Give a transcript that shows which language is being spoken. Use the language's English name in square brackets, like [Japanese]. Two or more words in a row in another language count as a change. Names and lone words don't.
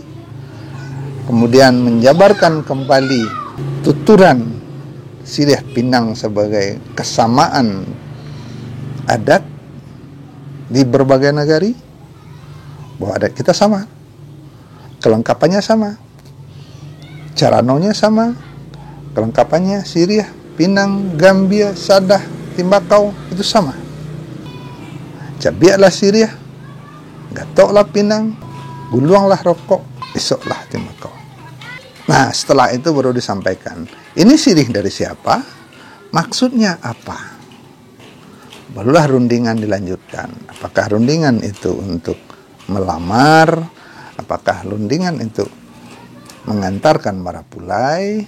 [Indonesian] Kemudian menjabarkan kembali tuturan sirih pinang sebagai kesamaan adat di berbagai negari, bahwa adat kita sama, kelengkapannya sama, caranonya sama, kelengkapannya sirih, pinang, gambia, sadah, timbakau itu sama. [Minangkabau] Cabiaklah sirih, gatoklah pinang, guluanglah rokok, esoklah timbakau. [Indonesian] Nah, setelah itu baru disampaikan, ini sirih dari siapa? Maksudnya apa? Barulah rundingan dilanjutkan. Apakah rundingan itu untuk melamar? Apakah rundingan itu mengantarkan marapulai?